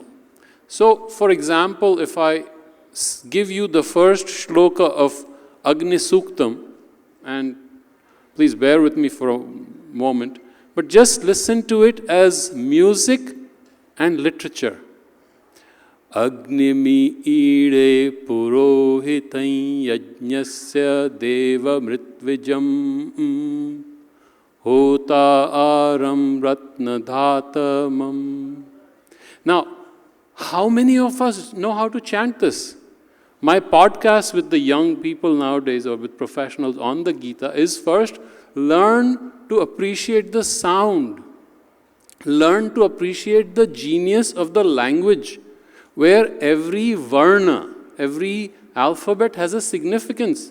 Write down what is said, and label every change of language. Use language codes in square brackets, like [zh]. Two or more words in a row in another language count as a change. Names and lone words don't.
[en] So, for example, if I give you the first shloka of Agni Suktam, and please bear with me for a moment, but just listen to it as music and literature. [sa] अग्निमीळे पुरोहितं यज्ञस्य देवमृत्विजम् होतारं रत्नधातमम्. [en] Now, how many of us know how to chant this? My podcast with the young people nowadays, or with professionals on the Gita, is first learn to appreciate the sound. Learn to appreciate the genius of the language, where every varna, every alphabet has a significance.